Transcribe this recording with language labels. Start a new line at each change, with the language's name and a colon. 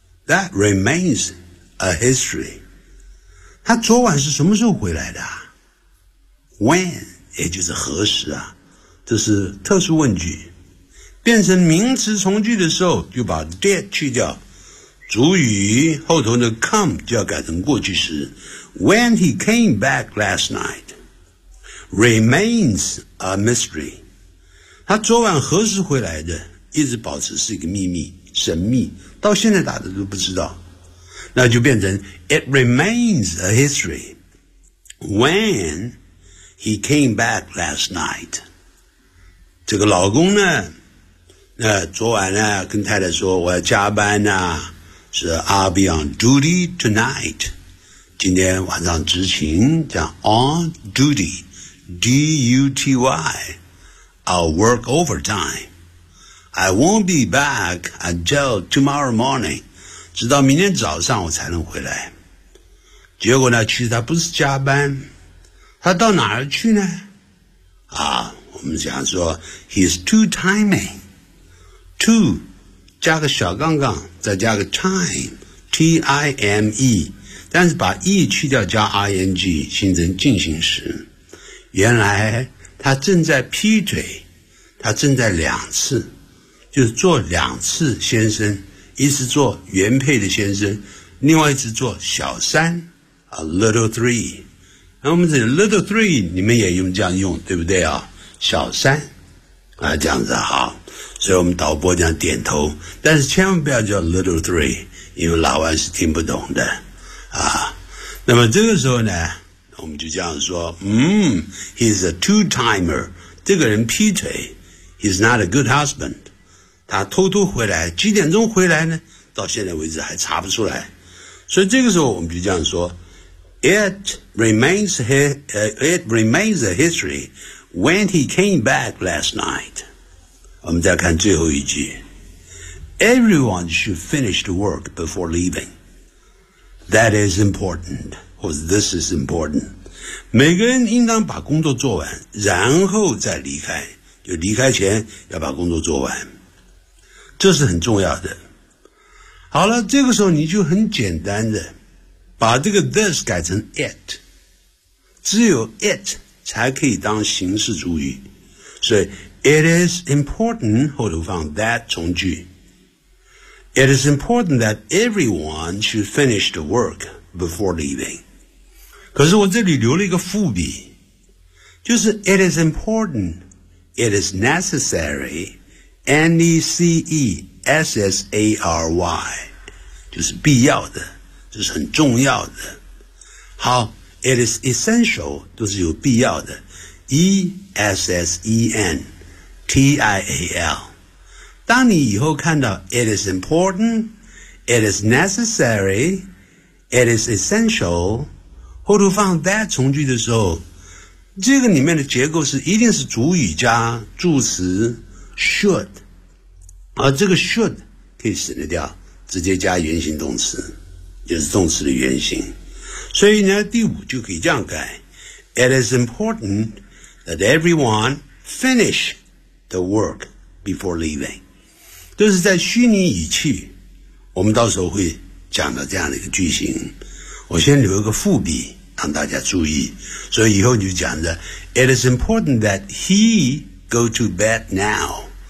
English: That remains a history。
Chinese: 他昨晚是什么时候回来的、When 也就是何时啊，这是特殊问句，变成名词从句的时候就把 did 去掉，主语后头的 come 就要改成过去时。
English: When he came back last night remains a mystery，
Chinese: 他昨晚何时回来的一直保持是一个秘密神秘，到现在大家都不知道，那就变成
English: It remains a history When he came back last night，
Chinese: 这个老公呢昨晚呢跟太太说我要加班啊，
English: 是 I'll be on duty tonight，
Chinese: 今天晚上执勤，
English: 讲 on duty D-U-T-Y I'll work overtime I won't be back until tomorrow morning，
Chinese: 直到明天早上我才能回来。结果呢其实他不是加班，他到哪儿去呢我们想说
English: He's too timing，
Chinese: too 加个小杠杠再加个 time T-I-M-E， 但是把 E 去掉加 ING 形成进行时，原来他正在劈腿，他正在两次，就是做两次先生，一次做原配的先生，另外一次做小三 a little three。那我们这 little three 你们也用这样用对不对小三这样子好，所以我们导播这样点头，但是千万不要叫 little three， 因为老外是听不懂的那么这个时候呢我们就这样说
English: He's a two timer，
Chinese: 这个人劈腿，
English: He's not a good husband，
Chinese: 他偷偷回来，几点钟回来呢？到现在为止还查不出来。
English: 所以这个时候我们就这样说 It remains a history when he came back last night。我们再看最后一句， Everyone should finish the work before leaving。 That is important，
Chinese: 或者
English: This is important，
Chinese: 每个人应当把工作做完然后再离开，就离开前要把工作做完，这是很重要的。好了，这个时候你就很简单的把这个 this 改成 it， 只有 it 才可以当形式主语，所以
English: it is important
Chinese: 后头放 that 从句。
English: It is important that everyone should finish the work before leaving，
Chinese: 可是我这里留了一个伏笔，
English: 就是 it is important it is necessaryNECESSARY 就是必要的，就是很重要的。
Chinese: 好，
English: It is essential
Chinese: 都是有必要的， ESSENTIAL。当你以后看到
English: It is important It is necessary It is essential
Chinese: 后头放 that 从句的时候，这个里面的结构是一定是主语加助词 should，而这个 should 可以省得掉，直接加原形动词，就是动词的原形。所以呢，第五就可以这样改：
English: It is important that everyone finish the work before leaving，
Chinese: 就是在虚拟语气，我们到时候会讲到这样的一个句型。我先留一个伏笔让大家注意，所以以后你就讲的
English: It is important that he go to bed now。